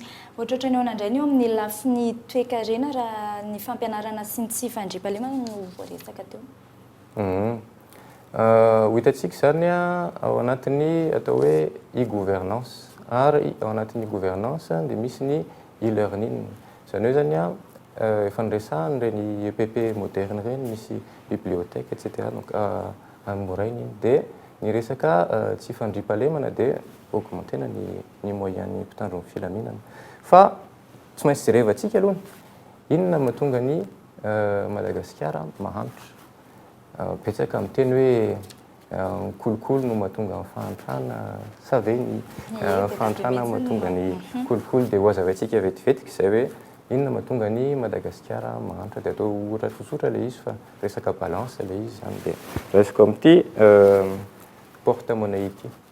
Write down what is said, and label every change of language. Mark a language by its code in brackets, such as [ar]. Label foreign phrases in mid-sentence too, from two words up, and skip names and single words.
[mg] Ohatratra ny ao nandray eo amin'ny lafiny toe-karena raha ny fampianarana sy ny tsy fandriam-pahalemana no voaresaka teo. Hitantsika zany ao anatin'ny atao hoe e-gouvernance ary ao anatin'ny gouvernance dia misy ny e-learning zany hoe zany efa niresahany reny EPP moderne reny misy [fr] bibliothèque etc donc [mg] amorainy dia ny resaka tsy fandriam-pahalemana dia augmentena ny moyen ny mpitandro ny filaminana fa tsy maintsy jerevantsika aloha inona mahatonga ny Madagasikara mahantra betsaka amin'ny teny hoe kolokolo no mahatonga ny fahantrana sa ve ny fahantrana mahatonga ny kolokolo dia hoazavaintsika vetivetika izay hoe inona mahatonga ny Madagasikara mahantra dia atao ohatra tsotsotra le izy fa resaka balance le izy zany dia resaka amin'ity porte-monnaie ity